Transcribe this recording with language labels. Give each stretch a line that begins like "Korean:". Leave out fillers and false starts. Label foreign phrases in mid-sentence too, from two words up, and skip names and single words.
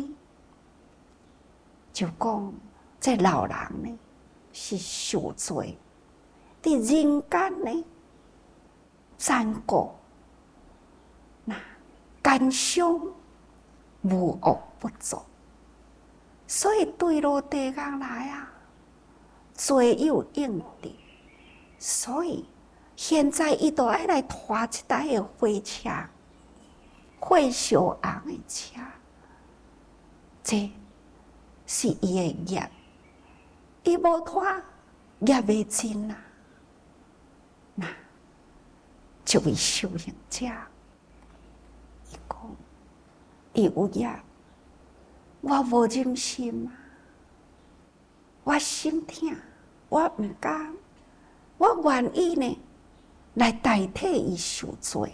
Min Nan Chinese: 就讲，这老人呢是受罪，伫人间呢残酷，奸商无恶不作，所以坠落地狱来啊，罪有应得。所以现在伊都爱来拖一台的火车，火烧红的车，这是伊的业，伊无拖业未尽啊。那一位修行者，伊讲，伊有业，我无忍心啊，我心痛，我毋甘，我愿意呢来代替伊受罪。